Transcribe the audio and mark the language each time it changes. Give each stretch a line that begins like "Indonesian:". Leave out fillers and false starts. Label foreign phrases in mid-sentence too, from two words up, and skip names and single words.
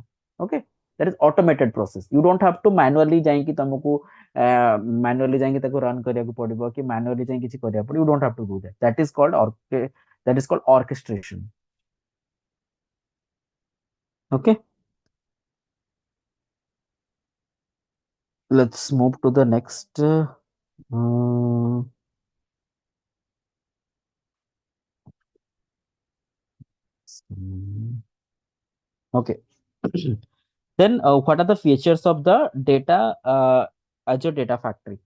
English: OK, that is automated process. you don't have to manually
Odia: ଯାଇକି ତମକୁ ମ୍ୟାନୁଆଲି ଯାଇକି ତାକୁ ରନ୍ କରିବାକୁ ପଡିବ, କି ମ୍ୟାନୁଆଲି ଯାଇକି କିଛି କରିବାକୁ ପଡିବ।
English: You don't have to do that. That is called orchestration. ଓକେ, let's move to the next okay. Then what are the features of the data Azure Data Factory?